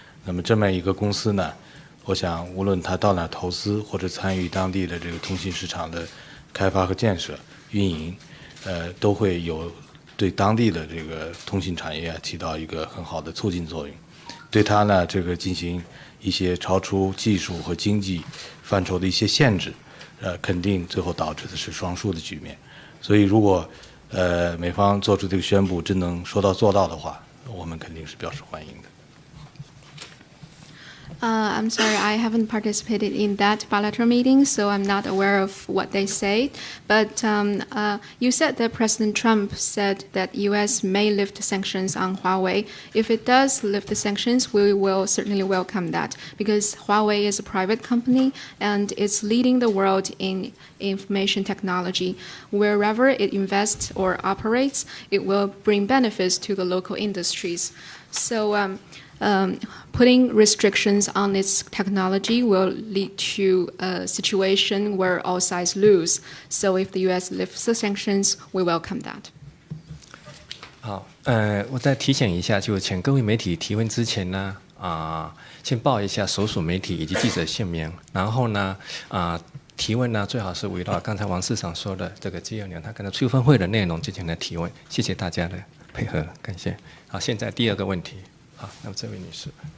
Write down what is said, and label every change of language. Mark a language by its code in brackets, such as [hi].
[zh] 那么这么一个公司呢，我想无论它到哪投资或者参与当地的这个通信市场的开发和建设、运营，都会有对当地的这个通信产业起到一个很好的促进作用，对它呢这个进行一些超出技术和经济范畴的一些限制，肯定最后导致的是双输的局面。所以如果美方做出这个宣布真能说到做到的话，我们肯定是表示欢迎的。 [en] I'm sorry, I haven't participated in that bilateral meeting, so I'm not aware of what they say. But you said that President Trump said that U.S. may lift sanctions on Huawei. If it does lift the sanctions, we will certainly welcome that, because Huawei is a private company and it's leading the world in information technology. Wherever it invests or operates, it will bring benefits to the local industries. So putting restrictions on its technology will lead to a situation where all sides lose. So if the U.S. lifts the sanctions, we welcome that. [zh] 好，我再提醒一下，就请各位媒体提问之前呢，先报一下所属媒体以及记者姓名，然后呢，提问呢最好是围绕刚才王市长说的这个G20他刚才出分会的内容进行的提问。谢谢大家的配合，感谢。好，现在第二个问题。好，那么这位女士。